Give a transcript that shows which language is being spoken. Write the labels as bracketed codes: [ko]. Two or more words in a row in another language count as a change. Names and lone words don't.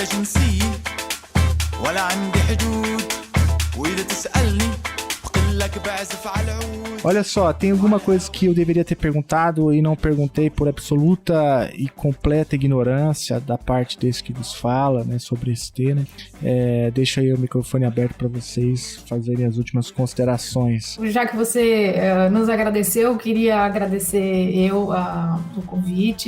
[ar] جنسية ولا عندي حدود وإذا تسألني بقول لك بعزف على العود. [pt] Olha só, tem alguma coisa que eu deveria ter perguntado e não perguntei por absoluta e completa ignorância da parte desse que vos fala, né, sobre esse tema. Deixo aí o microfone aberto para vocês fazerem as últimas considerações. Já que você nos agradeceu, queria agradecer o convite.